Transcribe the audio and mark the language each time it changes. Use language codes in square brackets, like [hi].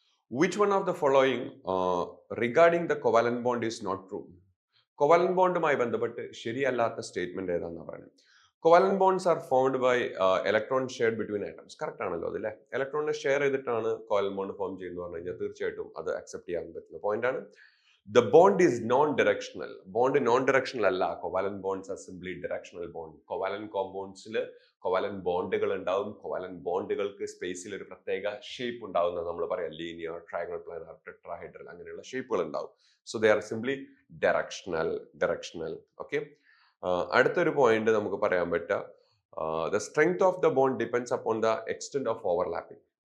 [en] Which one of the following regarding the covalent bond is not true? [ml] Covalent ബോണ്ടുമായി ബന്ധപ്പെട്ട് ശരിയല്ലാത്ത statement ഏതാണെന്ന് പറയുന്നത്. [en] Covalent bonds are formed by electron shared between atoms. [ml] Correct ആണല്ലോ അതല്ലേ? ഇലക്ട്രോണിനെ share ചെയ്തിട്ടാണ് covalent bond form ചെയ്യുന്നത് പറഞ്ഞു കഴിഞ്ഞാൽ തീർച്ചയായിട്ടും അത് അക്സെപ്റ്റ് ചെയ്യാൻ പറ്റുന്ന പോയിന്റ് ആണ്. [en] The bond is non-directional. Bond non-directional [ml] അല്ല. [en] Covalent bonds are simply directional bond. [ml] Covalent compoundsൽ covalent ബോണ്ടുകൾ ഉണ്ടാവും. Covalent ബോണ്ടുകൾക്ക് സ്പേസിൽ ഒരു പ്രത്യേക ഷേപ്പ് ഉണ്ടാവുന്ന നമ്മൾ പറയാം ലീനിയർ, ട്രയാങ്കിൾ, പ്ലാനർ, ടെട്രാഹെഡ്രൽ അങ്ങനെയുള്ള ഷേപ്പുകൾ ഉണ്ടാവും. [en] So they are simply directional. Okay, [ml] അടുത്തൊരു പോയിന്റ് നമുക്ക് പറയാൻ പറ്റുക, [en] The strength of the bond depends upon the extent of overlapping.